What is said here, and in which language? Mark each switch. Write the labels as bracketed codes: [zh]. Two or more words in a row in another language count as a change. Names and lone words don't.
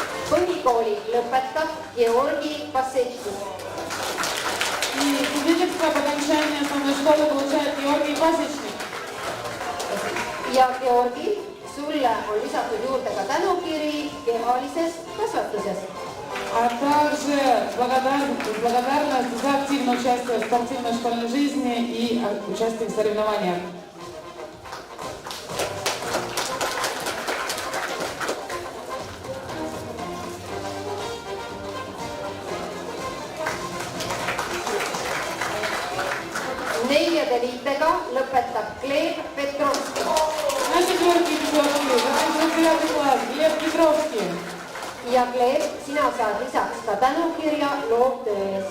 [et] Põhikooli lõpetab Georgi Passetšnik. [ru] И свидетельство об окончании основной школы получает Георгий Пасечник. [et] Ja Georgi, sulle on lisatud juurde ka tänukiri kehalises kasvatuses. [ru] А также благодарность за активное участие в спортивной школьной жизни и участие в соревнованиях. [et] Neljade liitega lõpetab Gleb Petrovski. [ru] На четверке пятерки заканчивает 9 класс Глеб Петровский. [et] Ja Gleb, sina saad lisaks ka tänukirja loovtöö eest.